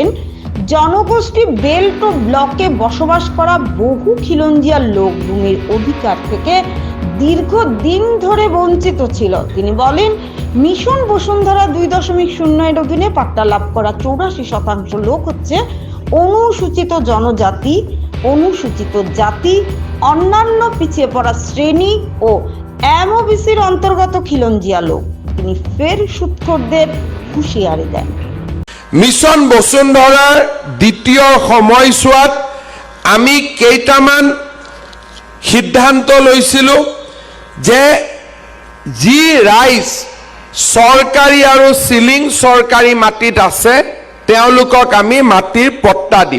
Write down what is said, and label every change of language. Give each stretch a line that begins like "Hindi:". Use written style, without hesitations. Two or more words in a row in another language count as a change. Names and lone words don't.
Bangla: জনগোষ্ঠী বেল্ট ও ব্লকে বসবাস করা বহু খিলঞ্জিয়া লোক ভূমির অধিকার থেকে দীর্ঘদিন ধরে বঞ্চিত ছিল। তিনি বলেন, মিশন বসুন্ধরা 2.0 এর অধীনে পাট্টা লাভ করা 84% লোক হচ্ছে অনুসূচিত জনজাতি, অনুসূচিত জাতি, অন্যান্য পিছিয়ে পড়া শ্রেণী ও এমওবিসির অন্তর্গত খিলঞ্জিয়া লোক। তিনি ফের সুদখোরদের হুঁশিয়ারি দেন।
Assamese: মিশন বসুন্ধরাৰ দ্বিতীয় সময়ছোৱাত আমি কেইটামান সিদ্ধান্ত লৈছিলোঁ যে যি ৰাইজ চৰকাৰী আৰু চিলিং চৰকাৰী মাটিত আছে তেওঁলোকক আমি মাটিৰ পট্টা দিম।